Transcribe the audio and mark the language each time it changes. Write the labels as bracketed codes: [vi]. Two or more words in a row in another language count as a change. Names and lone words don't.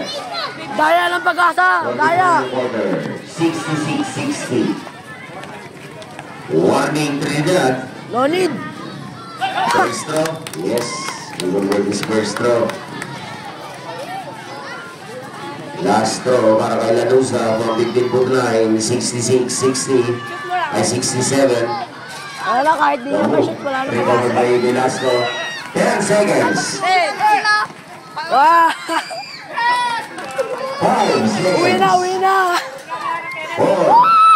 [tl] Daya ng pag-asa, daya. [en] 66-60. Warning Trinidad. No need. First throw. Yes. We will win this first throw. Last throw [tl] para kay [en] Lanusa from 15-foot line. 66-60. Ay 67. [tl] Wala na, kahit di na pa-shoot, wala na [en] Recovered [tl] pag-asa. [en] by Velasco. 10 seconds. Wow! 5 seconds. [tl] Uwi na, uwi na! [en] 4